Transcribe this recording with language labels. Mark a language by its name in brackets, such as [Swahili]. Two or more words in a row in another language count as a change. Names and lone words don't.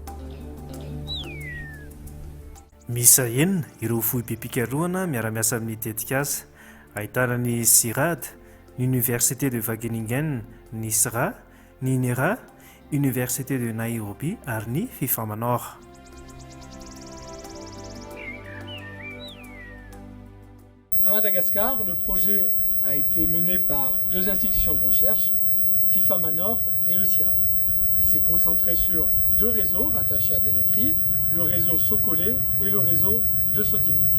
[Malagasy] Misa enina ireo fohim-pikarohana miara-miasa amin'ny tetikasa, ahitana ny CIRAD, ny Université de Wageningen, ny SRA, ny NERA, Université de Nairobi ary ny FIFAMANOR. [French] À Madagascar, le projet a été mené par deux institutions de recherche, FIFAMANOR et le CIRAD. Il s'est concentré sur deux réseaux rattachés à des laiteries, le réseau Sokolé et le réseau de Sotimilk.